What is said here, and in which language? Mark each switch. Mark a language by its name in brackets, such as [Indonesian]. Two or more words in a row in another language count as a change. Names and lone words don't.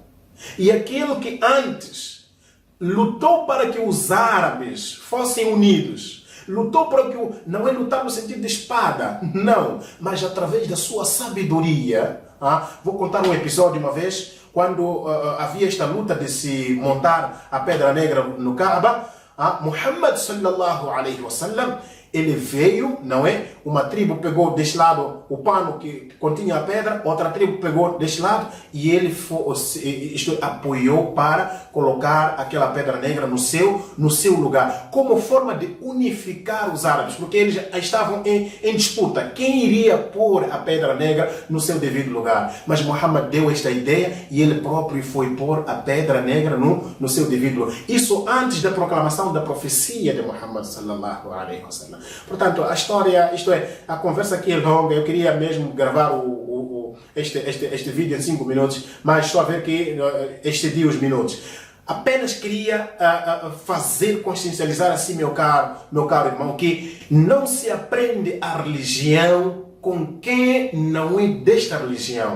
[Portuguese] E aquele que antes lutou para que os árabes fossem unidos, lutou para que não é lutar no sentido de espada, não, mas através da sua sabedoria. Vou contar um episódio uma vez, quando havia esta luta de se montar a pedra negra no Kaaba. [Arabic] محمد صلى الله عليه وسلم, [Portuguese] ele veio, não é? Uma tribo pegou deste lado o pano que continha a pedra, outra tribo pegou deste lado e ele apoiou para colocar aquela pedra negra no seu lugar, como forma de unificar os árabes, porque eles estavam em disputa. Quem iria pôr a pedra negra no seu devido lugar? Mas Muhammad deu esta ideia e ele próprio foi pôr a pedra negra no seu devido lugar. Isso antes da proclamação da profecia de Muhammad [Arabic] صلى الله عليه وسلم. [Portuguese] Portanto, a história, isto é, a conversa aqui é longa. Eu queria mesmo gravar este vídeo em 5 minutos, mas estou a ver que excedi os minutos. Apenas queria consciencializar assim, meu caro irmão, que não se aprende a religião com quem não é desta religião.